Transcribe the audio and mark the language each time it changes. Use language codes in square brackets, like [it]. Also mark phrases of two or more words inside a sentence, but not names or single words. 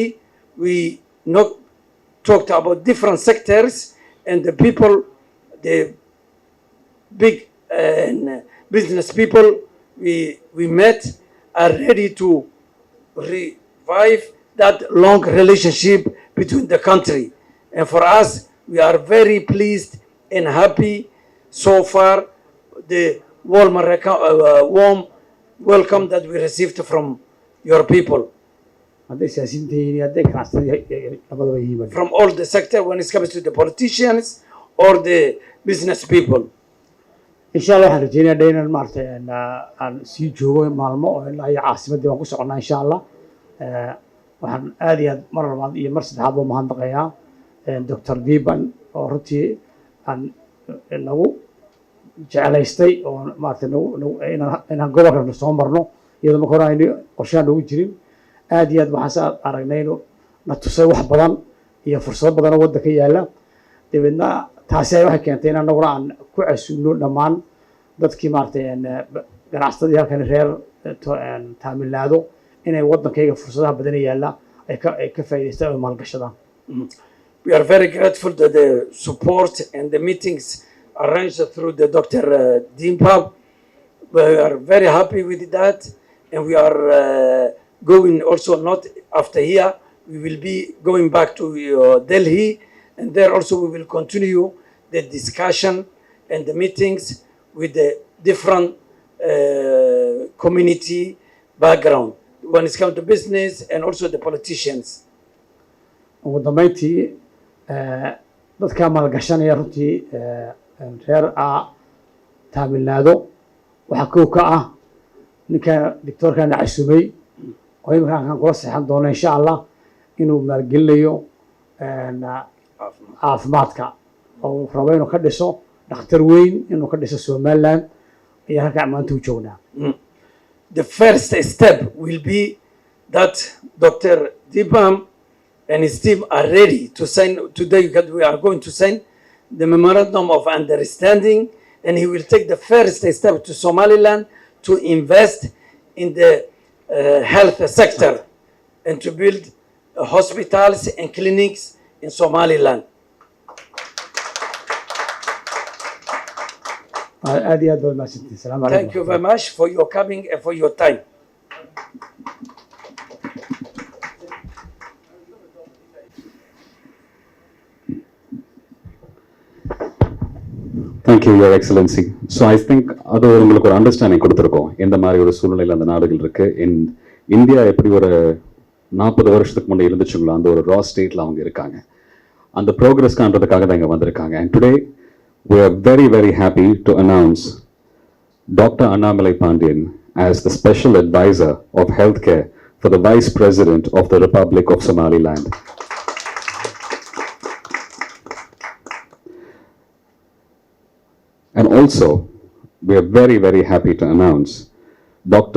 [en] We talked about different sectors, and the people, the big business people we met are ready to revive that long relationship between the country. And for us, we are very pleased and happy so far the warm welcome that we received from your people [so] hadday siyaasiyiinta yihiin iyo hadday ganacsatada labadaba yihiin [en] from all the sector when it comes to the politicians or the business people. [ar] insha allah [so] waxaan rajeynayaa dee inaan maaragtay aan sii joogo maalmo oo ilaa iyo caasimaddii waan ku soconnaa [ar] insha allah [so] waxaan aad iyo aad mar labaad iyo mar saddexaad baa mahadnaqayaa doctor Deepam oo runtii aan nagu jecelaystay oo maaragtay inaan gobolka soo marno iyadoo marka hore aynu qorshaha noogu jirin aad iyo aad waxaan aragnay inuu na tusay wax badan iyo fursado badan oo waddanka yaalla dabeedna taasi ay waxay keentay in annaguna aan ku casuulno dhammaan dadkii maaragtay ganacsatadii halkan reer taamilaado inay waddankayga fursadaha badan yaalla ay ka faa'iidaystaan oo maalgashadaan. [en] We are very grateful to the support and the meetings arranged through the Dr. Deepam. We are very happy with that, and we are going also not after here. We will be going back to Delhi, and there also we will continue the discussion and the meetings with the different community background when it comes to business and also the politicians. [so] ugu dambeyntii dadka maalgashanaya runtii reer taamilaado waxaa kow ka ah ninka doctorkana casuumay oo imika aan kula seexan doono [ar] insha allah [so] inuu maalgelinayo caafimaadka oo rabo inuu ka dhiso dhakhtar weyn inuu ka dhiso Somaliland iyo halka maanta u joognaa. [en] The first step will be that Dr. Deepam and his team are ready to sign today. We are going to sign the memorandum of understanding, and he will take the first step to Somaliland to invest in the health sector and to build hospitals and clinics in Somaliland. [so] aad iyo aad baad mahadsantihiin. [ar] Assalaamu calaykum. [en] Thank you very much for your coming and for your time. Thank you, Your Excellency. So I think [ta] அது உங்களுக்கு ஒரு அண்டர்ஸ்டாண்டிங் கொடுத்துருக்கோம் எந்த மாதிரி ஒரு சூழ்நிலையில் அந்த நாடுகள் இருக்கு. இந்தியா எப்படி ஒரு 40 வருஷத்துக்கு முன்னே இருந்துச்சுங்களோ அந்த ஒரு [en] raw state [ta] அவங்க இருக்காங்க. அந்த ப்ரோக்ரஸ் காண்றதுக்காக தான் இங்கே வந்திருக்காங்க. [en] And today we are very, very happy to announce Dr. Annamalai Pandian as the Special Advisor of Healthcare for the Vice President of the Republic of Somaliland. And also, we are very, very happy to announce Dr.